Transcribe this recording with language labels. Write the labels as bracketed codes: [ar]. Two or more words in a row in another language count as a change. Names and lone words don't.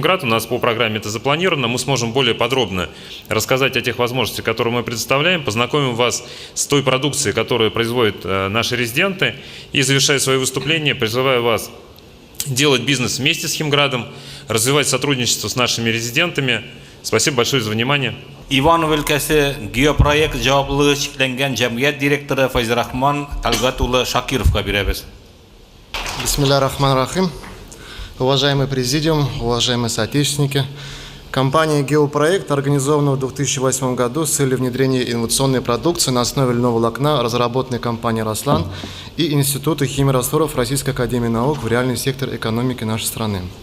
[ru] У нас по программе это запланировано. Мы сможем более подробно рассказать о тех возможностях, которые мы предоставляем, познакомим вас с той продукцией, которую производят наши резиденты. И, завершая свое выступление, призываю вас делать бизнес вместе с Химградом, развивать сотрудничество с нашими резидентами. Спасибо большое за внимание. [tt] Иван өлкәсе геопроект жауаплылыгы шикләнгән җәмгыять директоры Файзрахман Талгат улы Шакировка бирәбез. [ar] بسم الله رحمن رحيم. [ru] Уважаемый президиум, уважаемые соотечественники, компания «Геопроект» организована в 2008 году с целью внедрения инновационной продукции на основе льняного волокна, разработанной компанией «Рослан» и Института химии-растворов Российской академии наук в реальный сектор экономики нашей страны.